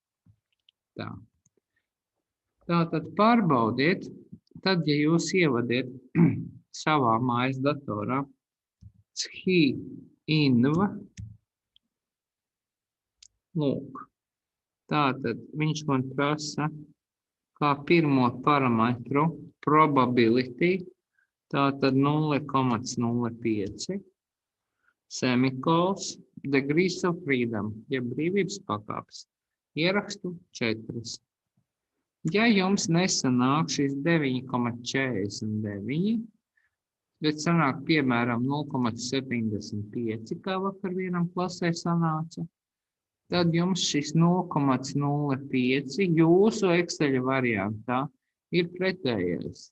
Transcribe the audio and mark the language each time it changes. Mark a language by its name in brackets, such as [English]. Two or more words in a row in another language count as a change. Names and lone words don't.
[Latvian] Tātad pārbaudiet, tad, ja jūs ievadiet savā mājas datorā chi inva, lūk, tātad viņš man prasa kā pirmo parametru probability, tātad 0,05, semikols, [English] degrees of freedom, [Latvian] jeb brīvības pakāpes. Ierakstu 4. Ja jums nesanāk šis 9,49, bet sanāk piemēram 0,75, kā vakar vienam klasē sanāca, tad jums šis 0,05 jūsu Excel variantā ir pretējais.